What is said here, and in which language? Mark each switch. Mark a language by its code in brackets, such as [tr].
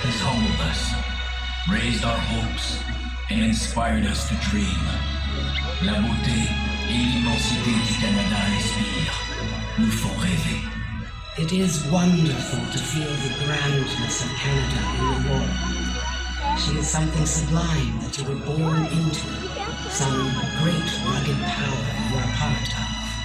[en] fueled us, raised our hopes, and inspired us to dream. [fr] La beauté et l'immensité du Canada inspirent, nous font rêver. [en] It is wonderful to feel the grandness of Canada in the war. She is something sublime that you were born into, some great rugged power you are part of.